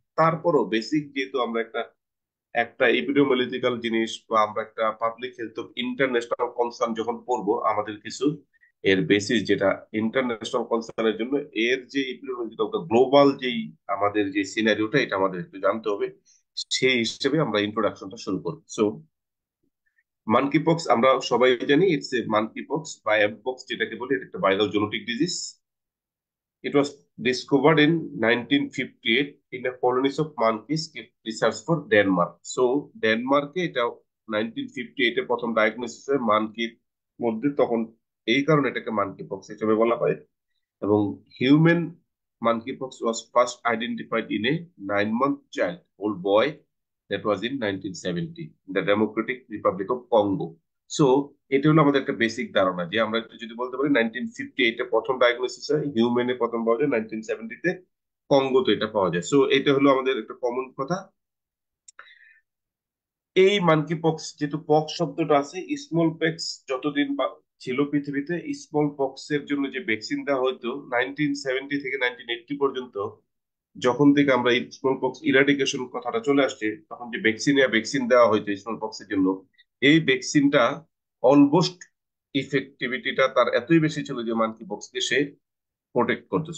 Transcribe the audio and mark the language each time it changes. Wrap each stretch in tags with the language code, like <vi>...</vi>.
<bn>তারপরও বেসিক যেহেতু আমরা একটা একটা এপিডেমিওলজিক্যাল জিনিস বা আমরা একটা পাবলিক হেলথ ইন্টারন্যাশনাল কনসার্ন যখন পড়বো, আমাদের কিছু এর বেসিস যেটা ইন্টারন্যাশনাল কনসার্নের জন্য এর যে এপিডেমিওলজিক্যাল গ্লোবাল যেই আমাদের যে সিনারিওটা, এটা আমাদের একটু জানতে হবে। সেই হিসেবে আমরা ইন্ট্রোডাকশনটা শুরু করব। সো মানকি পক্স আমরা সবাই জানি,</bn> <en>it's a monkey pox</en> <bn>বা অ্যাবপক্স যেটাকে বলি, এটা একটা viral genetic disease.</bn> <en>It was discovered in 1958 in a colonies of monkeys kept research for Denmark.</en> <bn>So ডেনমার্কে এটা 1958 এ প্রথম ডায়াগনোসিস হয় মানকির মধ্যে, তখন এই কারণে এটাকে মানকি পক্স হিসেবে বলা হয়। এবং human</bn> <en>monkeypox was first identified in a 9-month child, old boy, that was in 1970 in the Democratic Republic of Congo.</en> <bn>So এটা হলো আমাদের একটা বেসিক ধারণা, যে আমরা একটু যদি বলতে পারি 1958 এ প্রথম ডায়াগনোসিস হয়, হিউম্যানে প্রথম পাওয়া যায় 1970-তে, কঙ্গোতে এটা পাওয়া যায়। সো এটা হলো আমাদের একটা কমন কথা। এই মানকি পক্স, যেহেতু পক্স শব্দটা আছে, স্মল পক্স যতদিন ছিল পৃথিবীতে, স্মল পক্স এর জন্য যে ভ্যাকসিন দেওয়া হতো 1970 থেকে 1980 পর্যন্ত, যখন থেকে আমরা স্মল পক্স ইরাডিকেশন কথাটা চলে আসছে, তখন যে ভ্যাকসিন দেওয়া হইতো স্মল পক্স এর জন্য, এই ভ্যাকসিনটা অলমোস্ট ইফেক্টিভিটিটা তার এতই বেশি ছিল যে মানকি পক্সকে সে প্রোটেক্ট করতো।</bn>